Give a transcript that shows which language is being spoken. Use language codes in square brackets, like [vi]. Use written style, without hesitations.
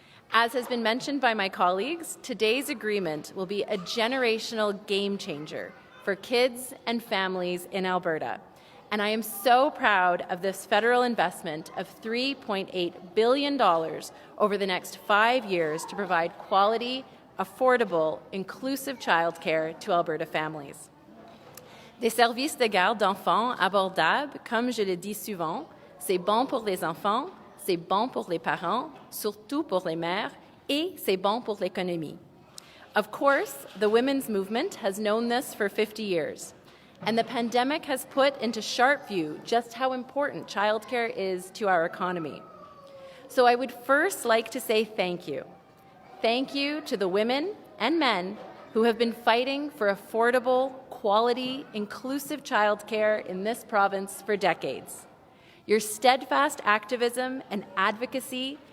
[en] As has been mentioned by my colleagues, today's agreement will be a generational game changer for kids and families in Alberta. And I am so proud of this federal investment of $3.8 billion over the next 5 years to provide quality, affordable, inclusive childcare to Alberta families. [fr] Des services de garde d'enfants abordables, comme je le dis souvent, c'est bon pour les enfants, c'est bon pour les parents, surtout pour les mères, et c'est bon pour l'économie. [en] Of course, the women's movement has known this for 50 years. And the pandemic has put into sharp view just how important childcare is to our economy. So I would first like to say thank you. Thank you to the women and men who have been fighting for affordable, quality, inclusive childcare in this province for decades. Your steadfast activism and advocacy